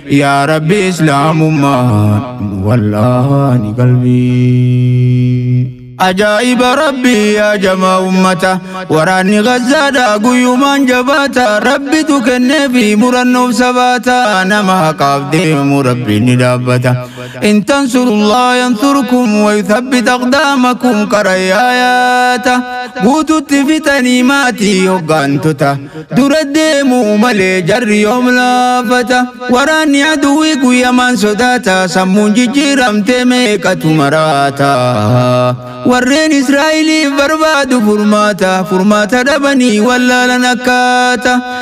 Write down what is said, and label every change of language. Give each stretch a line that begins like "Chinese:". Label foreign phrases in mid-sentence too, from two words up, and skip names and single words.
Oromo: Yaa Rabbi, Islaamummaa nu wallaani qalbiin. Ajaa'iba Rabbii, yaa jamaa ummata, waraanni Gazzaadhaa guyyumaan jabaata. Rabbitu kenneefi murannoof sabaata, nama haqaaf deemu Rabbiin ni dhaabbata.
Arabic: إن تنصروا الله ينصركم ويثبت أقدامكم.
Oromo: Qarayaayaata guututti fitanii maatii hoggaantota dura deemuu malee jarri yoom laafata? Waraanni aduwwii guyyamaan sodaata, sammuun jijjiiramtee meeqatu maraata? Warreen Israa'eliif barbaadu furmaata, furmaata dhabanii wallaalan akkaata.